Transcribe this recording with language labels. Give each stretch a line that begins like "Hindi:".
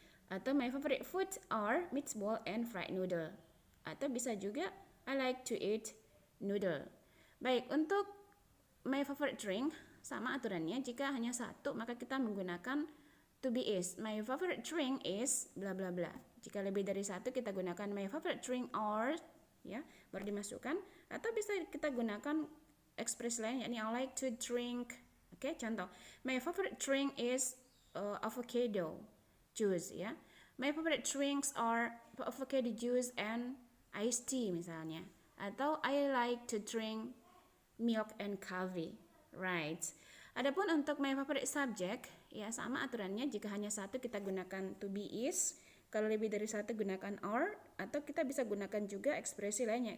English: Atau my favorite food are meatball and fried noodle.
Indonesian: Atau bisa juga
English: I like to eat noodle.
Indonesian: Baik, untuk
English: my favorite drink
Indonesian: sama aturannya, jika hanya satu maka kita menggunakan to be is.
English: My favorite drink is bla bla bla.
Indonesian: Jika lebih dari satu kita gunakan my favorite drink are, ya, baru dimasukkan. Atau bisa kita gunakan ekspresi lain, yakni
English: I like to drink.
Indonesian: Oke, contoh,
English: my favorite drink is avocado juice, ya. My favorite drinks are avocado juice and iced tea misalnya. Atau I like to drink milk and coffee, right?
Indonesian: Adapun untuk
English: my favorite subject,
Indonesian: ya sama aturannya. Jika hanya satu kita gunakan to be is. Kalau lebih dari satu gunakan are, atau kita bisa gunakan juga ekspresi lainnya.